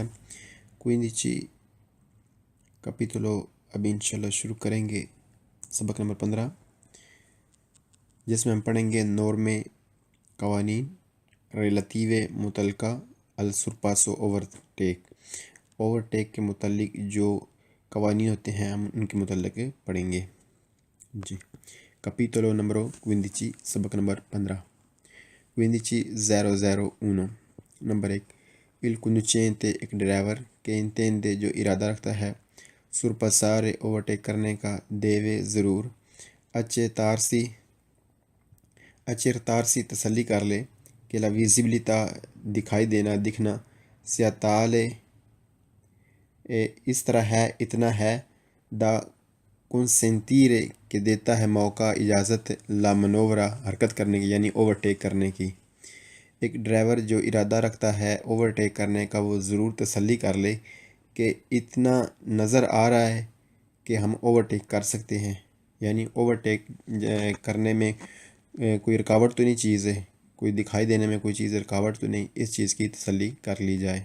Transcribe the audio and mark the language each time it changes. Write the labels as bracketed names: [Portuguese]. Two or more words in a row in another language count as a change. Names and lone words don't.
[Italian] quindi capitolo [Urdu] ابھی انشاءاللہ شروع کریں گے سبق نمبر 15، جس میں ہم پڑھیں گے نورمے، قوانین، ریلیتیوے متعلقہ، السرپاسو اوورٹیک کے متعلق جو قوانین ہوتے ہیں ہم ان کے متعلق پڑھیں گے۔ جی، [Italian] capitolo numero 15، [Urdu] سبق نمبر 15۔ 15.001۔ نمبر 1، [Italian] il conducente، [Urdu] ایک ڈرائیور، کہ intende جو ارادہ رکھتا ہے، سرپاسارے اوورٹیک کرنے کا، دیوے ضرور، accertarsi تسلی کر لے، کہ [Italian] la visibilità [Urdu] دکھائی دینا، دکھنا، [Italian] sia tale [Urdu] اس طرح ہے، اتنا ہے، [Italian] da consentire [Urdu] کہ دیتا ہے موقع، اجازت، [Italian] la manovra [Urdu] حرکت کرنے کی یعنی اوورٹیک کرنے کی۔ ایک ڈرائیور جو ارادہ رکھتا ہے اوورٹیک کرنے کا، وہ ضرور تسلی کر لے کہ اتنا نظر آ رہا ہے کہ ہم اوورٹیک کر سکتے ہیں، یعنی اوورٹیک کرنے میں کوئی رکاوٹ تو نہیں چیز ہے، کوئی دکھائی دینے میں کوئی چیز رکاوٹ تو نہیں، اس چیز کی تسلی کر لی جائے۔